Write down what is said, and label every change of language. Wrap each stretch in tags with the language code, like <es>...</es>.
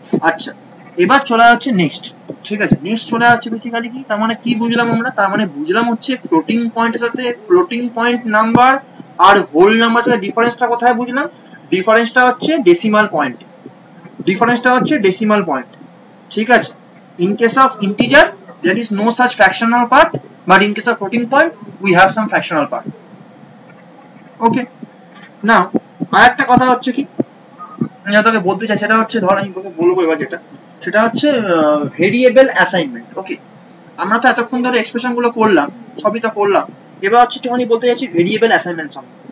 <bn>আচ্ছা, এবার চলে যাচ্ছে নেক্সট, ঠিক আছে, নেক্সট চলে যাচ্ছে বেসিক্যালি কি, তার মানে কি বুঝলাম আমরা, তার মানে বুঝলাম হচ্ছে ফ্লোটিং পয়েন্টের সাথে ফ্লোটিং পয়েন্ট নাম্বার আর হোল নাম্বার সাথে ডিফারেন্সটা কোথায় বুঝলাম, ডিফারেন্সটা হচ্ছে ডেসিমাল পয়েন্ট, ডিফারেন্সটা হচ্ছে ডেসিমাল পয়েন্ট, ঠিক আছে।</bn> <en>In case of integer there is no such fractional part, but in case of floating point we have some fractional part.</en> <bn>ওকে, নাও আরেকটা কথা হচ্ছে কি আমি তোকে বলতে চাই, সেটা হচ্ছে ধর আমি তোকে বলবো এবার যেটা, সেটা হচ্ছে ভেরিয়েবল অ্যাসাইনমেন্ট। ওকে, আমরা তো এতক্ষণ ধরে এক্সপ্রেশন গুলো করলাম, সবই তো করলাম, এবার হচ্ছে একটুখানি বলতে চাইছি ভেরিয়েবল অ্যাসাইনমেন্ট সম্বন্ধে।</bn>